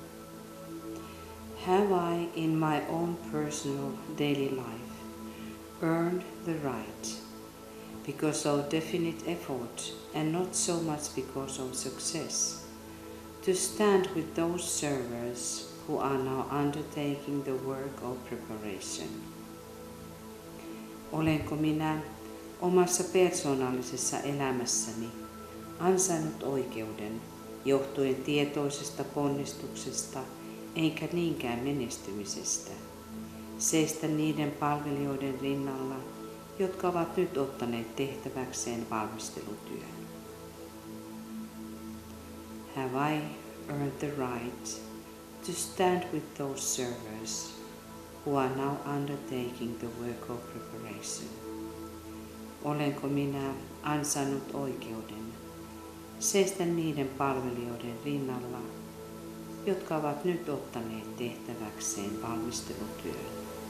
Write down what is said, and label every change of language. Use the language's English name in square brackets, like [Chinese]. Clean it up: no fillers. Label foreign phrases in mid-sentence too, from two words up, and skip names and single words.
[English] Have I, in my own personal daily life, earned the right, because of definite effort and not so much because of success, to stand with those servers who are now undertaking the work of preparation? [Finnish] Olenko minä omassa persoonallisessa elämässäni ansainnut oikeuden johtuen tietoisesta ponnistuksesta eikä niinkään menestymisestä, seistä niiden palvelijoiden rinnalla, jotka ovat nyt ottaneet tehtäväkseen valmistelutyön? [English] Have I earned the right to stand with those servers who are now undertaking the work of preparation? [Finnish] Olenko minä ansainnut oikeuden seistä niiden palvelijoiden rinnalla, jotka ovat nyt ottaneet tehtäväkseen valmistelutyön?